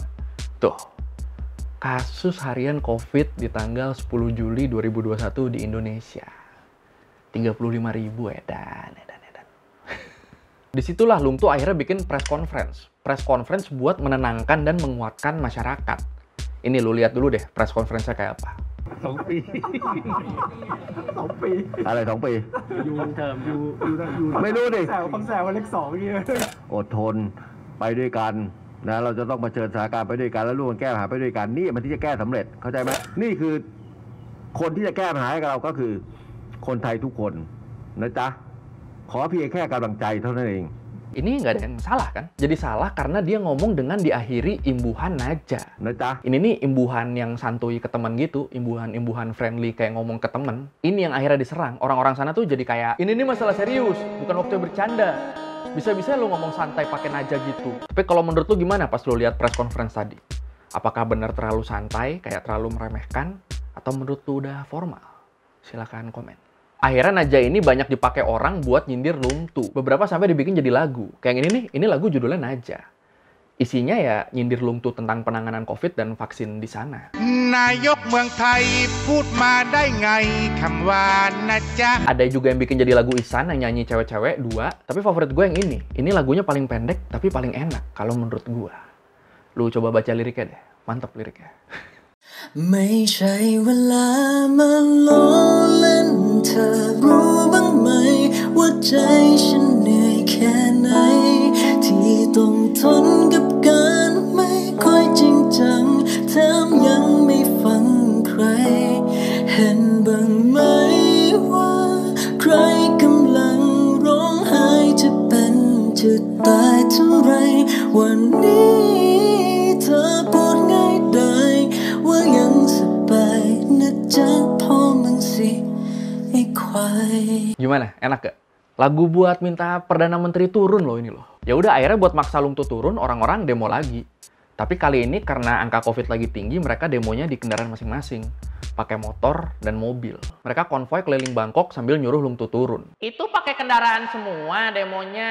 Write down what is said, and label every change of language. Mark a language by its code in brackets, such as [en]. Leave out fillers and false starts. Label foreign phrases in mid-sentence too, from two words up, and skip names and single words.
[id] Tuh, kasus harian COVID di tanggal 10 Juli 2021 di Indonesia. 35.000 edan. Disitulah Lung Tu akhirnya bikin [en] press conference. Press conference [id] buat menenangkan dan menguatkan masyarakat. Ini lu lihat dulu deh [en] press conference- [id] nya kayak apa. [th] 2 ปี 2 ปี อะไร 2 ปี ยูเทอมยู ไม่รู้ดิ แซวคำแซววันเลข2เมื่อกี้ อดทนไปด้วยกันนะเราจะต้องเผชิญสถานการณ์ไปด้วยกันแล้วร่วมกันแก้ปัญหาไปด้วยกันนี่มันที่จะแก้สำเร็จเข้าใจไหมนี่คือคนที่จะแก้ปัญหาให้เราก็คือคนไทยทุกคนนะจ๊ะขอเพียงแค่กำลังใจเท่านั้นเอง [id] Ini nggak ada yang salah kan? Jadi salah karena dia ngomong dengan diakhiri imbuhan naja. Naja. Ini nih imbuhan yang santuy ke teman gitu, imbuhan friendly kayak ngomong ke temen. Ini yang akhirnya diserang. Orang-orang sana tuh jadi kayak, ini nih masalah serius, bukan waktu bercanda. Bisa-bisa lu ngomong santai pakai naja gitu. Tapi kalau menurut lu gimana pas lu lihat [en] press conference [id] tadi? Apakah benar terlalu santai, kayak terlalu meremehkan? Atau menurut lu udah formal? Silakan komen. Akhirnya naja ini banyak dipakai orang buat nyindir Lung Tu. Beberapa sampai dibikin jadi lagu. Kayak ini nih, ini lagu judulnya Naja. Isinya ya nyindir Lung Tu tentang penanganan COVID dan vaksin di sana. [th] นายกเมืองไทยพูดมาได้ไงคำว่านะจ๊ะ [id] Ada juga yang bikin jadi lagu Ihsan yang nyanyi cewek-cewek 2. Tapi favorit gue yang ini. Ini lagunya paling pendek tapi paling enak kalau menurut gue. Lu coba baca liriknya deh. Mantap liriknya. [th] ไม่ใช่เวลามาล้อเล่นเธอรู้บ้างไหมว่าใจฉันเหนื่อยแค่ ไหนที่ต้องทนกับการไม่ค่อยจริงจังแถมยังไม่ฟังใครเห็นบ้างไหมว่าใครกำลังร้องไห้จะเป็นจะตายเท่าไรวันนี้เธอพูดง่ายได้ว่ายังสบายนะจ๊ะพ่อมึงสิไอ้ควาย [id] Gimana? Enak gak? Lagu buat minta Perdana Menteri turun loh ini loh. Ya udah akhirnya buat maksa Lung Tu turun, orang-orang demo lagi. Tapi kali ini karena angka COVID lagi tinggi, mereka demonya di kendaraan masing-masing. Pakai motor dan mobil. Mereka konvoy keliling Bangkok sambil nyuruh Lung Tu turun. Itu pakai kendaraan semua demonya?